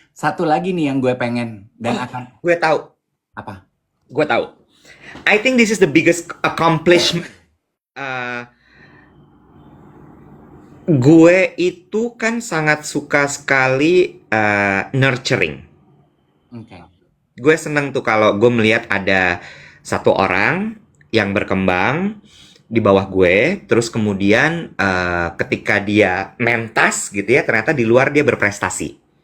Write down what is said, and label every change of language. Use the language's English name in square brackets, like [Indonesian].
[Indonesian] Satu lagi nih yang gue pengen dan akan Gue tahu. apa? Gue tahu. [English] I think this is the biggest accomplishment. [Indonesian] Gue itu kan sangat suka sekali nurturing. Oke. Gue seneng tuh kalau gue melihat ada satu orang yang berkembang di bawah gue, terus kemudian ketika dia mentas gitu ya, ternyata di luar dia berprestasi.